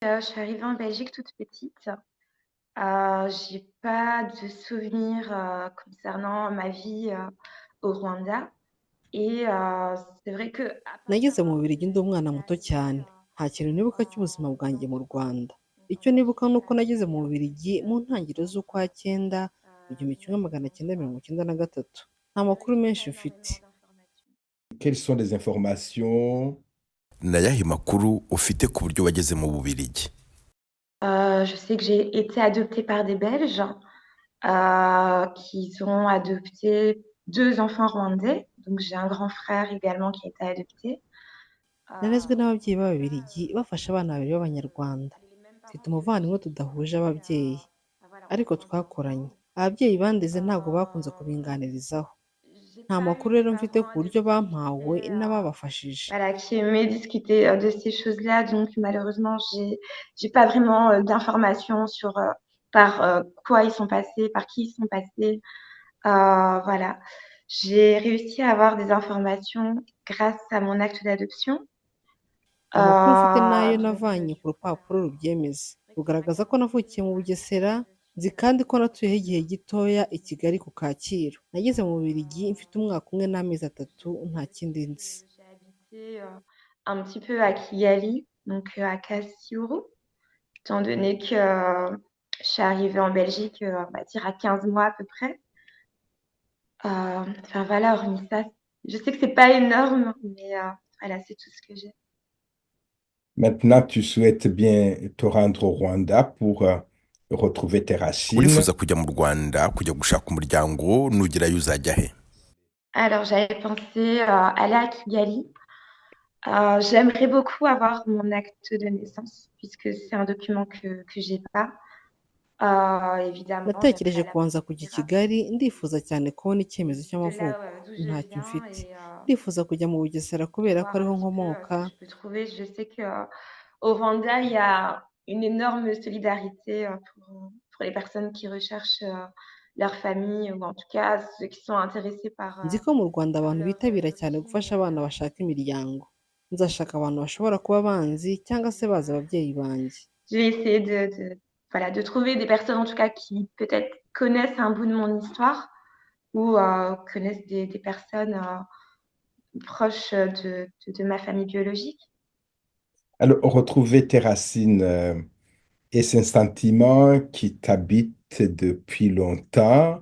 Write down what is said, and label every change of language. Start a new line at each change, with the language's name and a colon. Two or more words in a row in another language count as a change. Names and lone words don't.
French: Je suis arrivée en Belgique toute petite. J'ai pas de souvenirs, concernant ma vie, au Rwanda et c'est vrai qu'à partir
Kinyarwanda: Nageze mu
French: d'un
Kinyarwanda: Bubiligi ndi umwana muto cyane, nta kintu nibuka cy'ubuzima
French: en
Kinyarwanda: bwanjye mu Rwanda.
French: donc
Kinyarwanda: Icyo nibuka ni uko
French: jusqu'à
Kinyarwanda: nageze mu
French: juillet,
Kinyarwanda: Bubiligi mu ntangiriro z'ukwa cyenda, mu gihumbi kimwe magana cyenda mirongo icyenda na gatatu. Nta
French: c'est vrai
Kinyarwanda: makuru
French: que j'ai
Kinyarwanda: menshi
French: pas
Kinyarwanda: mfite.
French: énormément d'informations. Quelles sont les informations?
Kinyarwanda: ni ayahe makuru ufite ku buryo wageze mu Bubiligi?
French: Je sais que j'ai été adoptée par des Belges, qu'ils ont adopté 2 enfants rwandais, donc j'ai un grand frère également qui a été adopté.
Kinyarwanda: Narezwe
French: En
Kinyarwanda: n'ababyeyi
French: tout cas,
Kinyarwanda: b'Ababiligi bafashe abana babiri b'Abanyarwanda.
French: elle est les mêmes
Kinyarwanda: Mfite
French: parents
Kinyarwanda: umuvandimwe
French: biologiques
Kinyarwanda: tudahuje
French: et
Kinyarwanda: ababyeyi,
French: voilà, on
Kinyarwanda: ariko
French: a grandi
Kinyarwanda: twakoranye.
French: ensemble.
Kinyarwanda: Ababyeyi bandeze ntabwo bakunze
French: Voilà.
Kinyarwanda: kubinganirizaho.
French: J'ai
Kinyarwanda: Nta
French: pas
Kinyarwanda: makuru
French: eu des
Kinyarwanda: rero mfite
French: parents
Kinyarwanda: ku buryo
French: adoptifs qui
Kinyarwanda: bampawe
French: aient,
Kinyarwanda: n'ababafashije.
French: voilà, qui aimaient discuter, de ces choses-là, donc malheureusement, j'ai pas vraiment, d'informations sur, par, quoi ils sont passés, par qui ils sont passés. Voilà. J'ai réussi à avoir des informations grâce à mon acte d'adoption.
Kinyarwanda: Amakuru mfite ni ayo
French: Donc
Kinyarwanda: navanye ku
French: du coup,
Kinyarwanda: rupapuro rubyemeza,
French: c'est vrai que ça m'a
Kinyarwanda: rugaragaza ko
French: permis
Kinyarwanda: navukiye mu Bugesera,
French: de
Kinyarwanda: nzi
French: suivre
Kinyarwanda: kandi ko natuyeho igihe gitoya i Kigali ku Kacyiru. Nageze mu Bubiligi mfite umwaka umwe n'amezi atatu, nta
French: c'est vrai
Kinyarwanda: kindi
French: que
Kinyarwanda: nzi.
French: j'ai habité, un petit peu à Kigali, donc à Kassiuru, étant donné que, je suis arrivée en Belgique, on va dire à 15 mois à peu près. Enfin voilà, hormis ça, je sais que c'est pas énorme, mais voilà, c'est tout ce que j'ai. Maintenant, tu souhaites bien te rendre au Rwanda pour retrouver tes racines.
Kinyarwanda: urifuza kujya mu Rwanda kujya gushaka umuryango, nugerayo uzajya he?
French: Alors j'avais pensé, aller à Kigali. J'aimerais beaucoup avoir mon acte de naissance puisque c'est un document que j'ai pas. Évidemment,
Kinyarwanda: Natekereje
French: j'aimerais l'avoir,
Kinyarwanda: kubanza kujya i
French: etc.
Kinyarwanda: Kigali, ndifuza cyane kubona icyemezo
French: De là,
Kinyarwanda: cy'amavuko.
French: d'où je
Kinyarwanda: Ntacyo
French: viens
Kinyarwanda: mfite.
French: et
Kinyarwanda: Ndifuza kujya mu Bugesera kubera ko
French: voir un
Kinyarwanda: ariho
French: petit peu,
Kinyarwanda: nkomoka.
French: ce que je peux trouver. Je sais que, au Rwanda, il y a une énorme solidarité, pour les personnes qui recherchent, leur famille ou en tout cas ceux qui sont intéressés
Kinyarwanda: Nzi ko mu Rwanda
French: par
Kinyarwanda: abantu
French: leur,
Kinyarwanda: bitabira cyane
French: origine
Kinyarwanda: gufasha
French: et
Kinyarwanda: abana bashaka imiryango. Nzashaka abantu bashobora kuba banzi cyangwa se bazi ababyeyi banjye.
French: je vais essayer voilà, de trouver des personnes en tout cas qui peut-être connaissent un bout de mon histoire ou, connaissent des personnes, proches, de ma famille biologique. Alors, retrouver tes racines est un sentiment qui t'habite depuis longtemps.